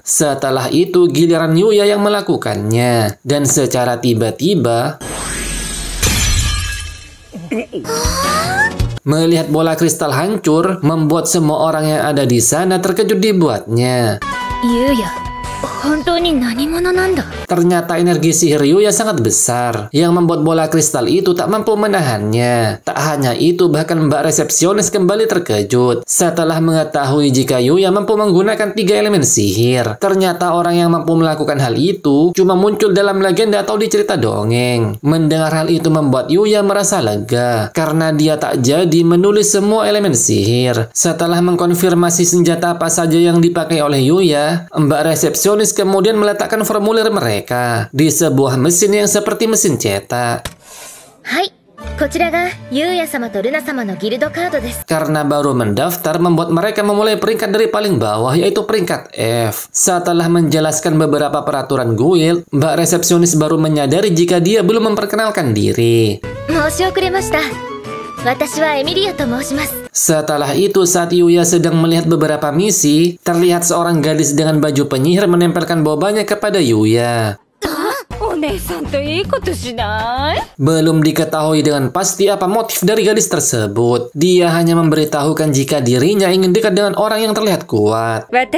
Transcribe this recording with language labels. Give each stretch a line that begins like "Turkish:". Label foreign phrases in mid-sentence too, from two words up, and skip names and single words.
Indonesian: Setelah itu giliran Yuya yang melakukannya, dan secara tiba-tiba melihat bola kristal hancur, membuat semua orang yang ada di sana terkejut dibuatnya.
Japanese: Yuya, 本当に何者なんだ?
Indonesian: Ternyata energi sihir Yuya sangat besar, yang membuat bola kristal itu tak mampu menahannya. Tak hanya itu, bahkan mbak resepsionis kembali terkejut setelah mengetahui jika Yuya mampu menggunakan 3 elemen sihir. Ternyata orang yang mampu melakukan hal itu cuma muncul dalam legenda atau di cerita dongeng. Mendengar hal itu membuat Yuya merasa lega, karena dia tak jadi menulis semua elemen sihir. Setelah mengkonfirmasi senjata apa saja yang dipakai oleh Yuya, mbak resepsionis kemudian meletakkan formulir mereka di sebuah mesin yang seperti mesin cetak.
Japanese: Hai, こちらがユウヤ様とルナ様のギルドカードです.
Indonesian: Karena baru mendaftar membuat mereka memulai peringkat dari paling bawah, yaitu peringkat F. Setelah menjelaskan beberapa peraturan guild, mbak resepsionis baru menyadari jika dia belum memperkenalkan diri.
Japanese: 申し遅れました。私はエミリアと申します。
Indonesian: Setelah itu, saat Yuya sedang melihat beberapa misi, terlihat seorang gadis dengan baju penyihir menempelkan bobanya kepada Yuya. Belum diketahui dengan pasti apa motif dari gadis tersebut. Dia hanya memberitahukan jika dirinya ingin dekat dengan orang yang terlihat kuat.